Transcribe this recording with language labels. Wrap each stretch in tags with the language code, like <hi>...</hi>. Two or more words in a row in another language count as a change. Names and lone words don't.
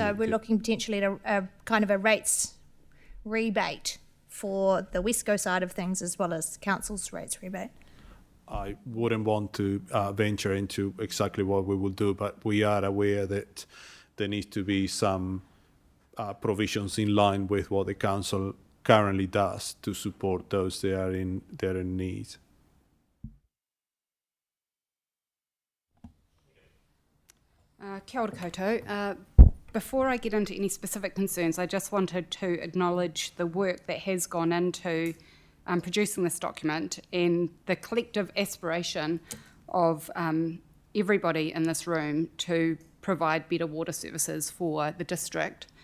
<en>So we're looking potentially at a kind of a rates rebate for the Wesco side of things, as well as council's rates rebate. I wouldn't want to venture into exactly what we will do, but we are aware that there needs to be some provisions in line with what the council currently does to support those that are in need.</en> <mi>Kia ora koutou.</mi> <en>Before I get into any specific concerns, I just wanted to acknowledge the work that has gone into producing this document and the collective aspiration of everybody in this room to provide better water services for the district.</en>